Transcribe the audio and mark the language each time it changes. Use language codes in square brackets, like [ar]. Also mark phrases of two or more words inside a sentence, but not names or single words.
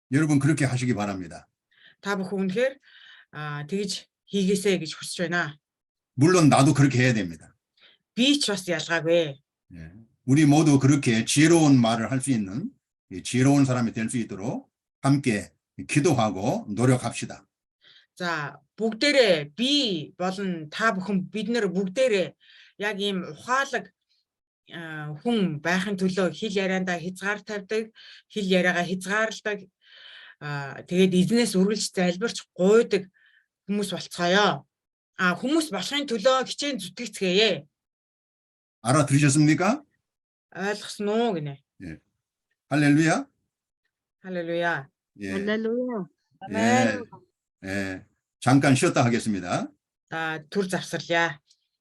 [ko] 여러분 그렇게 하시기 바랍니다. [mn] Та бүхэн үнэхээр тэгж хийгээсэй гэж хүсэж байна. [ko] 물론 나도 그렇게 해야 됩니다. [mn] Би ч бас ялгаагүй. [ko] 예. 우리 모두 그렇게 지혜로운 말을 할 수 있는 이 지혜로운 사람이 될 수 있도록 함께 기도하고 노력합시다. [mn] За бүгдээрээ би болон та бүхэн бид нэр бүгдээрээ яг ийм ухаалаг хүн байхын төлөө хэл яриандаа хязгаар тавьдаг, хэл яриагаа хязгаарладаг, тэгээд эзнээс үргэлж залбирч гуйдаг хүмүүс болцгоё. Хүмүүс болохын төлөө хичээн зүтгэцгээе. [ko] 알아들으셨습니까? [mn] Ойлгосон уу гинэ. [ko] 할렐루야. 할렐루야. 예. 할렐루야. 예. 예. 잠깐 쉬었다 하겠습니다. [mn] Түр завсарлаа.